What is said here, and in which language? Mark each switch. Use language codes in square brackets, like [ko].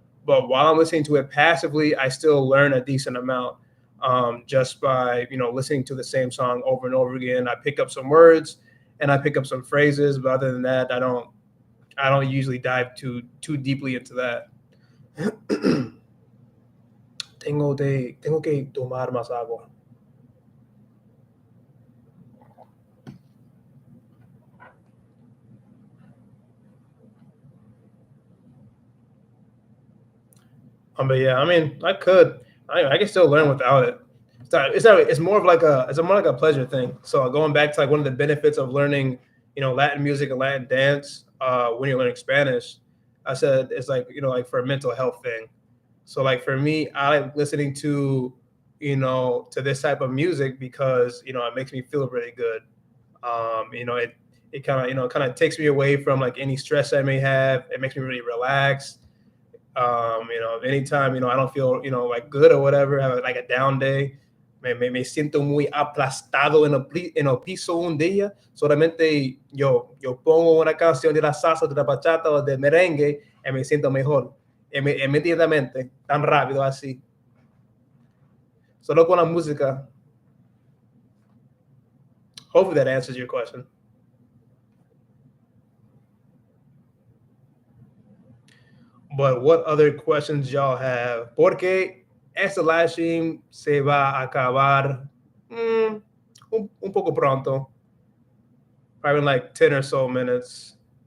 [en] But while I'm listening to it passively, I still learn a decent amount just by listening to the same song over and over again. I pick up some words and I pick up some phrases, but other than that, I don't usually dive too deeply into that. [es] Tengo que tomar más agua. [en] But yeah, I mean, I could. I can still learn without it. It's more of like it's more like a pleasure thing. So going back to like one of the benefits of learning, Latin music and Latin dance when you're learning Spanish, I said it's like like for a mental health thing. So like for me, I like listening to this type of music because it makes me feel really good. It kind of takes me away from like any stress I may have. It makes me really relax. Anytime, I don't feel, like good or whatever, have like a down day, [es] me siento muy aplastado en el piso un día, solamente yo pongo una canción de la salsa, de la bachata o de merengue y me siento mejor. Inmediatamente, tan rápido así. Solo con la música. [en] Hopefully that answers your question. But what other questions y'all have? [es] Porque este live stream se va a acabar un poco pronto, [en] probably in like 10 or so minutes.